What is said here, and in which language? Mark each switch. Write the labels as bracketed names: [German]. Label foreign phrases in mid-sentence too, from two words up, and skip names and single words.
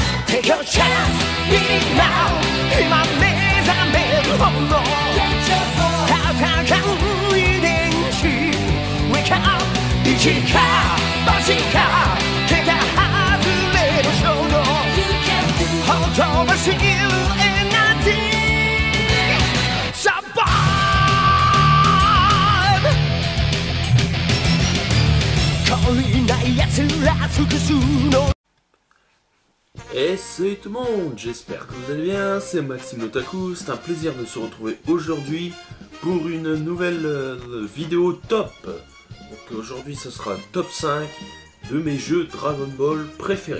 [English] Take your chance, beat it now [Japanese] 今目覚めるもの戦う遺伝子 [English] Wake up [Japanese] 一か八か手が外れる衝動ほとばしるエナジー Survive 懲りない奴ら複数の [French] Et salut tout le monde, j'espère que vous allez bien, c'est Maxime Otaku, c'est un plaisir de se retrouver aujourd'hui pour une nouvelle vidéo top. Donc aujourd'hui ce sera top 5 de mes jeux Dragon Ball préférés.